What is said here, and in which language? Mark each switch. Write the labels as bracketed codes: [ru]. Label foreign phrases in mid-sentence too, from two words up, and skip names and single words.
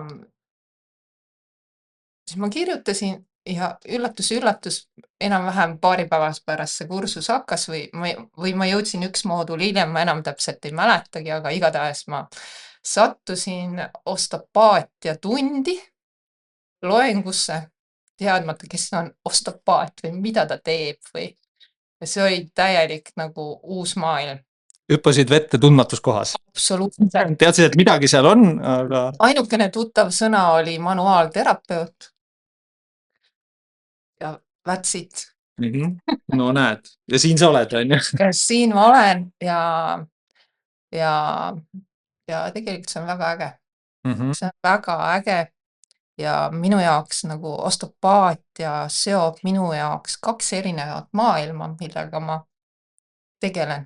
[et] siis ma kirjutasin ja üllatus, enam-vähem paari päevas pärast see kursus hakkas või ma jõudsin üks moodul hiljem, ma enam täpselt ei mäletagi, aga igatahes ma sattusin osteopaatia tundi loengusse, teadmata, kes on osteopaat või mida ta teeb ja see oli täielik nagu uus maailm. Hüppasid vette tundmatus kohas. Absoluutselt. Teadsid, et midagi seal on, aga... Ainukene tuttav sõna oli manuaalterapeut. [en] Ja that's it. [et] No näed. Ja siin sa oled, on ju? Siin ma olen ja tegelikult see on väga äge. See on väga äge ja minu jaoks nagu osteopaatia seob minu jaoks 2 erinevat maailma, millega ma tegelen.